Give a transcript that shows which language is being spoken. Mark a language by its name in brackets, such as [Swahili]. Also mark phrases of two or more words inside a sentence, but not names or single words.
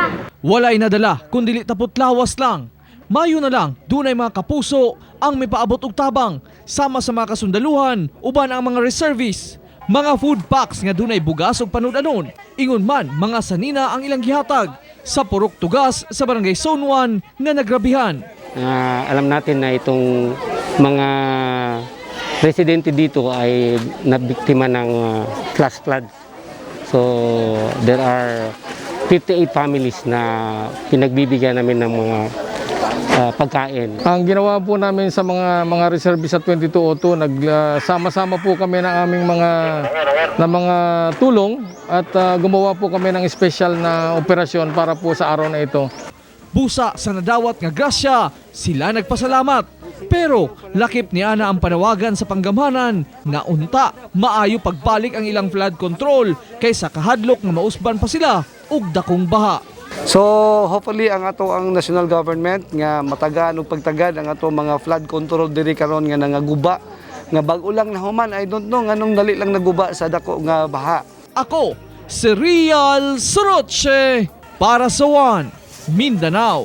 [Cebuano] Wala inadala kundi tapot lawas lang. Mayo na lang dunay mga kapuso ang may paabot og tabang sama sa mga kasundaluhan uban ang mga reservists. Mga food packs nga dunay bugas ug panudanon. Ingon man mga sanina ang ilang gihatag sa Purok Tugas sa Barangay Zone 1 nga nagrabihan. [Filipino] Alam natin na itong mga residente dito ay nabiktima ng [English] flash flood. So there are 58 families [Filipino] na pinagbibigyan namin ng mga pagkain. Ang ginawa po namin sa mga reservists sa 2202, nagsama-sama po kami ng aming mga tulong at gumawa po kami ng special na operasyon para po sa araw na ito. [Cebuano] Busa sa nadawat nga grasya, sila nagpasalamat. Pero lakip ni ana ang panawagan sa panggamhanan nga unta maayo pagbalik ang ilang [English] flood control [Cebuano] kaysa kahadlok nga mausban pa sila og dakong baha. [English] So hopefully [Cebuano] ang ato ang [English] national government [Cebuano] nga matagaan og pagtagad ang ato mga [English] flood control [Cebuano] diri karon nga nangaguba nga bag-o lang na human. [English] I don't know [Cebuano] nganong dali lang naguba sa dako nga baha. Ako, si Rial Soroche para sa One Mindanao.